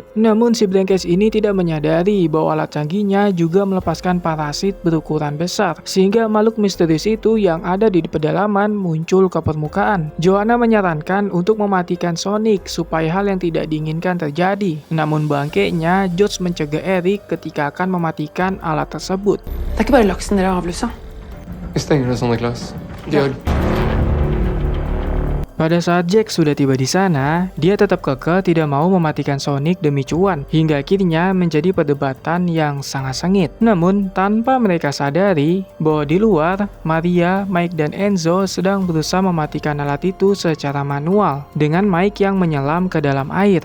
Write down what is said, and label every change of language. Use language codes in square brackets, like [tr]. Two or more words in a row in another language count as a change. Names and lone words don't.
[id] Namun si Brengkes ini tidak menyadari bahwa alat canggihnya juga melepaskan parasit berukuran besar, sehingga makhluk misterius itu yang ada di pedalaman muncul ke permukaan. Joanna menyarankan untuk mematikan Sonic supaya hal yang tidak diinginkan terjadi. Namun bangkainya, George mencegah Eric ketika akan mematikan alat tersebut. [no] Det er ikke bare laksen dere har avlussa. Vi stenger det sånn, Niklas. Georg. [id] Pada saat Jack sudah tiba di sana, dia tetap kekeh tidak mau mematikan Sonic demi cuan, hingga akhirnya menjadi perdebatan yang sangat sengit. Namun, tanpa mereka sadari bahwa di luar, Maria, Mike, dan Enzo sedang berusaha mematikan alat itu secara manual dengan Mike yang menyelam ke dalam air.